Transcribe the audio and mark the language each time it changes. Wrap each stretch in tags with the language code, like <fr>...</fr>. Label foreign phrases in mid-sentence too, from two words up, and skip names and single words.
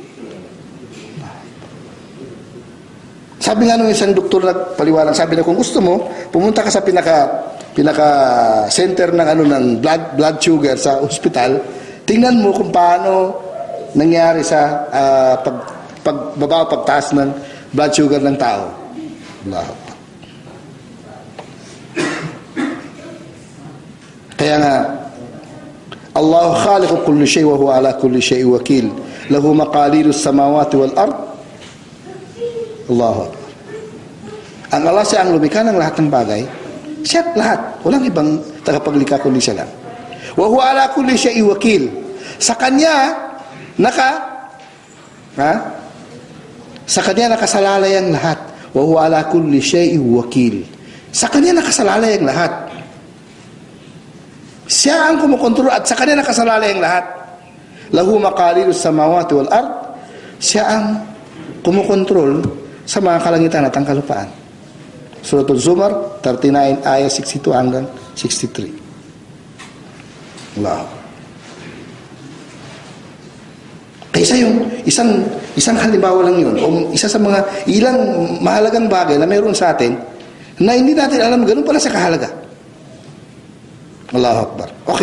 <tl>Sabi nga nung isang doktor na paliwanag, sabi na kung gusto mo, pumunta ka sa pinaka center ng</tl> <en>blood sugar</en> <tl>sa ospital, tingnan mo kung paano nangyari sa pagbaba o pagtaas ng</tl> <en>blood sugar</en> <tl>ng tao. Allah. Kaya nga,</tl> <ar>الله خالق كل شيء وهو على كل شيء وكيل. له مقاليد السماوات والأرض.</ar> <tl>Allah. Ang Allah siya ang lumikha ng lahat ng bagay. Siya lahat. Walang ibang tagapaglikha kundi siya lang.</tl> <ar>وهو على كل شيء وكيل.</ar> <tl>Sa kanya nakasalalay ang lahat.</tl> <ar>وهو على كل شيء وكيل.</ar> <tl>Sa kanya nakasalalay ang lahat. Siya ang kumukontrol at sa kanya nakasalalay ang lahat.</tl> <ar>له مقاليد السماوات والأرض.</ar> <tl>Siya ang kumukontrol sa mga kalangitan at ang kalupaan. Suratul Zumar 39 ayat 62 hanggang 63. Allah. Kaysa yung isang halimbawa lang yun, o isa sa mga ilang mahalagang bagay na mayroon sa atin na hindi natin alam ganun pala sa kahalaga.</tl> <ar>الله أكبر.</ar> <tl>Okay.</tl>